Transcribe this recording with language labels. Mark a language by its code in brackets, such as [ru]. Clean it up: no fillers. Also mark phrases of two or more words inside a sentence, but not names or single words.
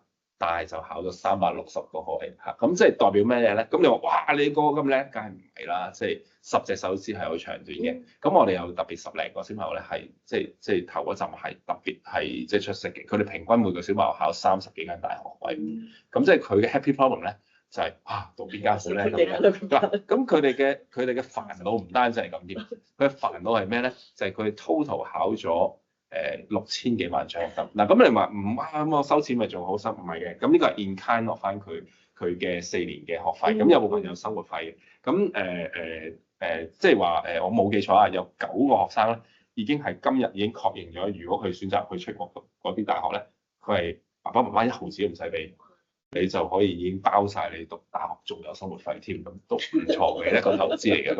[yue] 但係就考咗360個學位嚇，咁即係代表咩嘢咧？咁你話哇，你個咁叻，梗係唔係啦？即係10隻手指係好長短嘅。咁我哋有特別10零個小朋友咧，係即係頭嗰陣係特別係即係出色嘅。佢哋平均每個小朋友考30幾間大學位，咁即係佢嘅 [en] happy problem [yue] 咧就係讀邊間好咧咁樣。咁佢哋嘅煩惱唔單止係咁添，佢嘅煩惱係咩咧？就係佢 total 考咗6000幾萬獎學金嗱，咁你話唔啱我收錢咪仲好心？唔係嘅，咁呢個係 [en] in kind [yue] 落翻佢嘅4年嘅學費，咁有部分有生活費嘅，咁即係話我冇記錯啊，有9個學生咧已經係今日已經確認咗，如果佢選擇去出國嗰啲大學咧，佢係爸爸媽媽1毫子都唔使俾。你就可以已經包晒你讀大學，仲有生活費添，咁都唔錯嘅一個投資嚟嘅。